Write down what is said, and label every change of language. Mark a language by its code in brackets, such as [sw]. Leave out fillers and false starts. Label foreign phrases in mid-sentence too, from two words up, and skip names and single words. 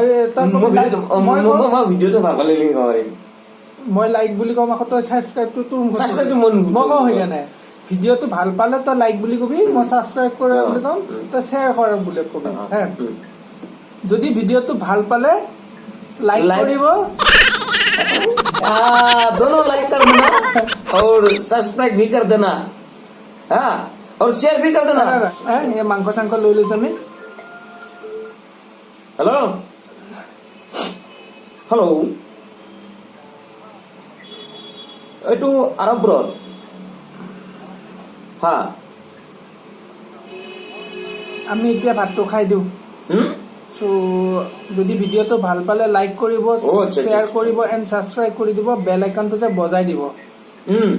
[as] ভিডিঅ'টো ভাল পালে লিংক কৰিম মই লাইক বুলি কম আকৌ তই ছাবস্ক্ৰাইবটো তোৰ ছাবস্ক্ৰাইবটো মই কওঁ সেইকাৰণে ভিডিঅ'টো ভাল পালে তই লাইক বুলি কবি মই ছাবস্ক্ৰাইব কৰা বুলি কম তই শ্বেয়াৰ কৰা বুলি কবি হা যদি ভিডিঅ'টো ভাল পালে लाइक [hi] दोनों लाइक कर देना और सब्सक्राइब भी कर देना हाँ और शेयर भी कर देना ये मांस सांस [as] লৈ লৈছো আমি [en] hello hello [as] এইটো আৰৱৰত হা আমি এতিয়া ভাতটো খাই দিওঁ সো যদি ভিডিঅ'টো ভাল পালে লাইক কৰিব শ্বেয়াৰ কৰিব [en] and subscribe [as] কৰি দিব বেল আইকনটো যে বজাই দিব